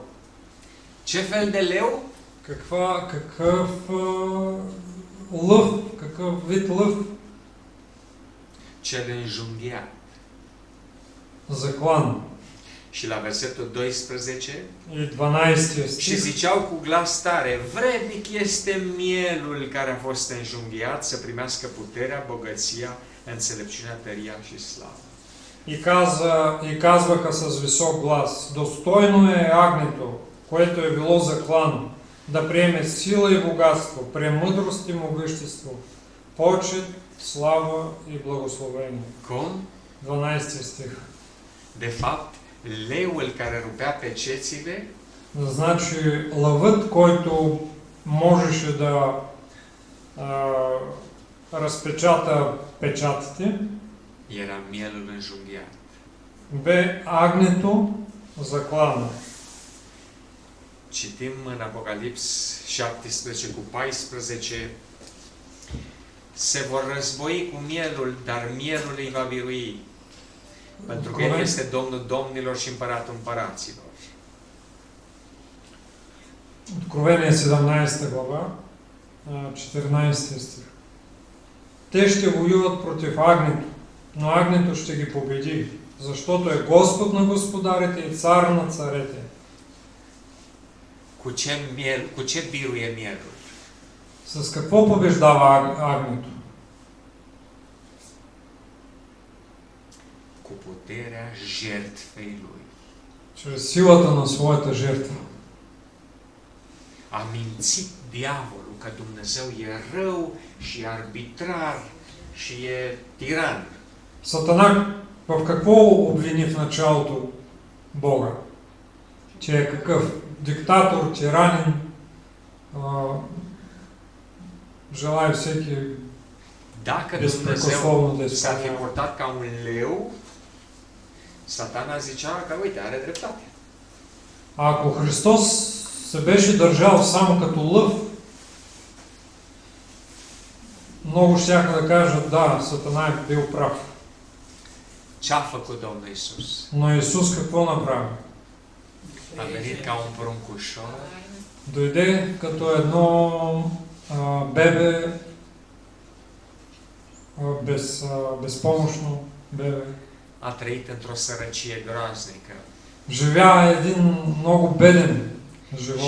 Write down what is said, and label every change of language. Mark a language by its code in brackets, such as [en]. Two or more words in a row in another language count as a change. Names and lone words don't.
[ro] Ce fel de leu? [bg] Какъв лъв, какъв вид лъв? [ro] Cel înjunghiat. [bg] Заклан. [ro] Și la versetul 12, [bg] И 12 [ro] și [bg] стих. [ro] ziceau cu glas tare, vrednic este mielul care a fost înjunghiat să primească puterea, bogăția, înțelepciunea, tăria și slavă. [bg] И казваха с висок глас, достойно е агнето, което е било заклано, да приеме сила и богатство, премъдрост и могъщество, почет, слава и благословение. [ro] Cum? [bg] 12 стих. [ro] De fapt, leul care rupea pecețile [bg] Значи лъвът, който можеше да разпечата печатите, [ro] era mielul înjunghiat. [bg] бе агнето заклано. [ro] Citim în Apocalips 17 cu 14, se vor război cu mielul, dar mielul îi va birui. Pentru că El este Domnul domnilor și Împăratul împăraților. [bg] Откровение 17 глава, 14 стих. Те ще воюват против агнето, но агнето ще ги победи, защото е Господ на господарите и цар на царете. [ro] Cu ce biruie mielul? [bg] С какво побеждава агнето? [ro] Cu puterea jertfei lui. [bg] Чрез силата на своята жертва. [ro] A mințit diavolul că Dumnezeu e rău și e arbitrar și e tiran. [bg] Сатана в какво обвини в началото Бога? Че е какъв? Диктатор, тиранин, желая всеки [ro] Dacă Dumnezeu [bg] безпрекословно да [ro] s-ar fi [bg] изпълнява. [ro] portat ca un leu, Satana zicea că, uite, are dreptate. [bg] А ако Христос се беше държал само като лъв, много щяха да кажат, да, Сатана е бил прав. [ro] Ce a făcut Domnul Iisus? [bg] Но Исус какво направи? [ro] A venit ca un pruncușor, [bg] Дойде като едно бебе, безпомощно бебе. [ro] a trăit într-o sărăcie groaznică [bg] Живя един много беден [ro] și [bg] живот